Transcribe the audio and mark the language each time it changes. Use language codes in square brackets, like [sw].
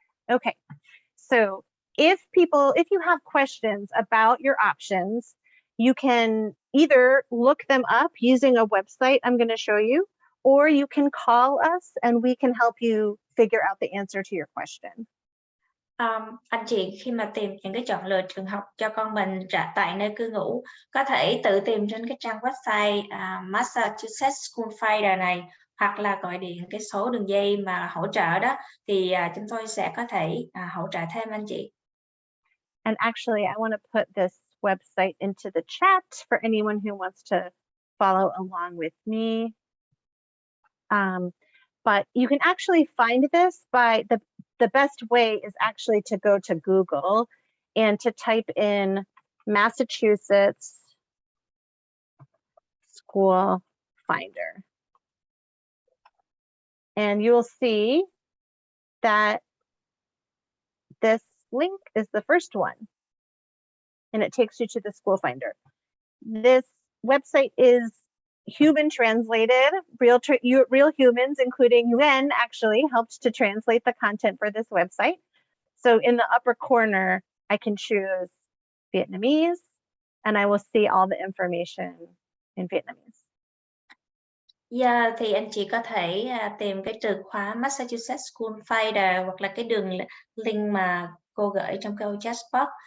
[en] Okay, so if you have questions about your options, you can either look them up using a website I'm going to show you, or you can call us and we can help you figure out the answer to your question. [vi] Anh chị khi mà tìm những cái chọn lựa trường học cho con mình tại nơi cư ngụ, có thể tự tìm trên cái trang website Massachusetts School Finder này, hoặc là gọi điện cái số đường dây mà hỗ trợ đó, thì chúng tôi sẽ có thể hỗ trợ thêm anh chị. [en] And actually, I want to put this website into the chat for anyone who wants to follow along with me. But you can actually find this by the best way is actually to go to Google and to type in Massachusetts School Finder. And you'll see that this link is the first one, and it takes you to the School Finder. This website is human translated, real humans, including Liên, actually helped to translate the content for this website. So in the upper corner, I can choose Vietnamese, and I will see all the information in Vietnamese. [vi] Yeah, thì anh chị có thể tìm cái từ khóa Massachusetts School Finder hoặc là cái đường link mà cô gửi trong câu chat box.